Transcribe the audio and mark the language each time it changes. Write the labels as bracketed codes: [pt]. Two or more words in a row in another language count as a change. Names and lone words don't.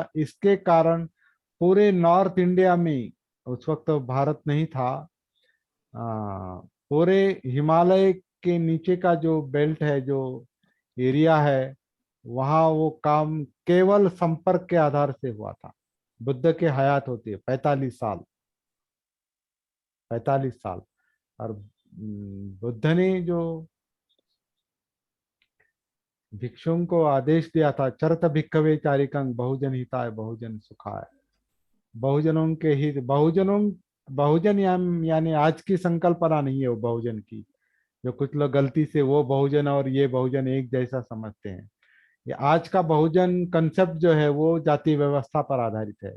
[hi] इसके कारण पूरे नॉर्थ इंडिया में, उस वक्त तो भारत नहीं था, पूरे हिमालय के नीचे का जो बेल्ट है, जो एरिया है, वहाँ वो काम केवल संपर्क के आधार से हुआ था। बुद्ध के हयात होती है 45 साल, 45 साल। और बुद्ध ने जो भिक्षुओं को आदेश दिया था, [pi] चरत भिक्खवे चारिकं बहुजन हिताय बहुजन सुखाय, [hi] बहुजनों के हित, बहुजनों, बहुजन यानी आज की संकल्पना नहीं है वो बहुजन की, जो कुछ लोग गलती से वो बहुजन और ये बहुजन एक जैसा समझते हैं। ये आज का बहुजन कंसेप्ट जो है वो जाति व्यवस्था पर आधारित है।